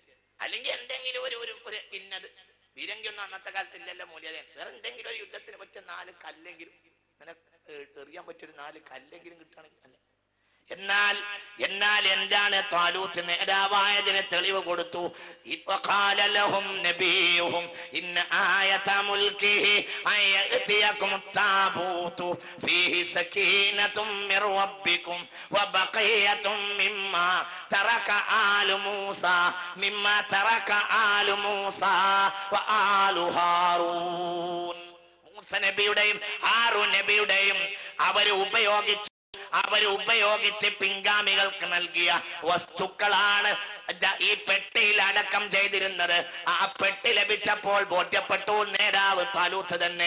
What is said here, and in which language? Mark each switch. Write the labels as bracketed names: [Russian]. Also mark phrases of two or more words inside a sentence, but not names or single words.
[Malayalam] അല്ലെങ്കിൽ എന്തെങ്കിലും ഒരു ഇന്നത് ബീരങ്കി ഒന്നും അന്നത്തെ കാലത്ത് ഇല്ലല്ലോ മൂല്യത. വേറെ എന്തെങ്കിലും ഒരു യുദ്ധത്തിന് പറ്റിയ 4 കല്ലെങ്കിലും അങ്ങനെ എറിയാൻ പറ്റിയൊരു 4 കല്ലെങ്കിലും കിട്ടുകയാണെങ്കിൽ അല്ലെ. എന്നാൽ എന്താണ് താലൂത്ത് നേതാവായതിന് തെളിവ് കൊടുത്തു. [Arabic] وقال لهم نبيهم إن آية ملكه أن يأتيكم التابوت فيه سكينة من ربكم وبقية مما ترك آل موسى وآل هارون. [Malayalam] മൂസ നബിയുടെയും ഹാറൂൻ നബിയുടെയും അവരുപയോഗിച്ച് പിൻഗാമികൾക്ക് നൽകിയ വസ്തുക്കളാണ് ഈ പെട്ടിയിൽ അടക്കം ചെയ്തിരുന്നത്. ആ പെട്ടി ലഭിച്ചപ്പോൾ ബോധ്യപ്പെട്ടു നേതാവ് താലൂത്ത് തന്നെ.